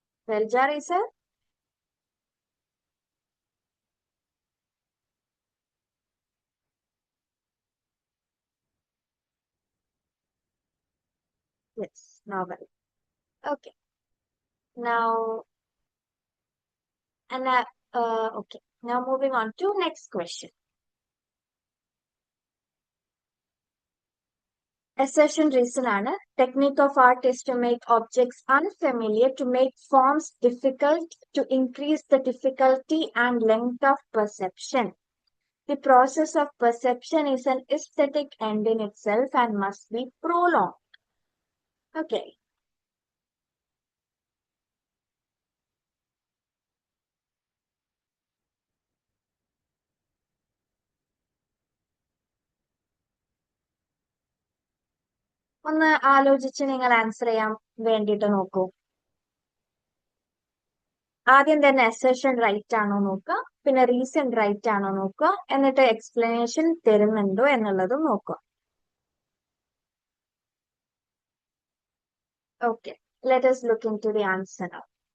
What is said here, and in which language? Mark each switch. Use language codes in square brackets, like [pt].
[en] Bell jar is a yes novel. Okay, now and okay, now moving on to next question. Assertion reason ആണ്. Technique of art is to make objects unfamiliar, to make forms difficult, to increase the difficulty and length of perception. The process of perception is an aesthetic end in itself and must be prolonged. Okay. [ml] ഒന്ന് ആലോചിച്ച് നിങ്ങൾ answer ചെയ്യാൻ വേണ്ടിയിട്ട് നോക്കൂ. ആദ്യം തന്നെ assertion right ആണോ നോക്കുക, പിന്നെ റീസൺ റൈറ്റ് ആണോ നോക്കുക, എന്നിട്ട് എക്സ്പ്ലനേഷൻ തരുന്നുണ്ടോ എന്നുള്ളതും നോക്കുക. [en] Okay, let us look into the answer now.